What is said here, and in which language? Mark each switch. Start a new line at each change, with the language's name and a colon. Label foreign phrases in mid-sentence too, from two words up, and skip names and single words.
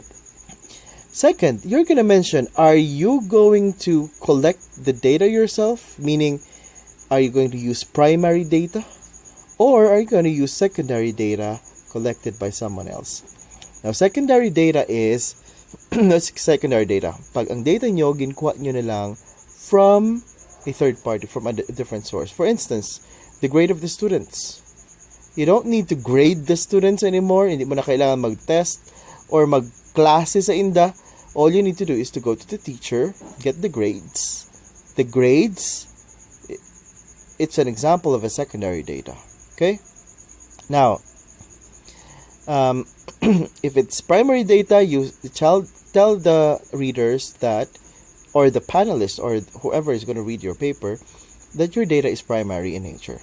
English: Second, you're going to mention, are you going to collect the data yourself? Meaning, are you going to use primary data? Or are you going to use secondary data collected by someone else? Now, secondary data is, secondary data.
Hiligaynon: Pag ang data nyo, ginkuha nyo na lang
English: from a third party, from a different source. For instance, the grade of the students. You don't need to grade the students anymore.
Filipino: Hindi mo na kailangan mag-test or mag-klase sa INDA.
English: All you need to do is to go to the teacher, get the grades. The grades, it's an example of a secondary data. Okay? Now, if it's primary data, you tell the readers that, or the panelists, or whoever is going to read your paper, that your data is primary in nature.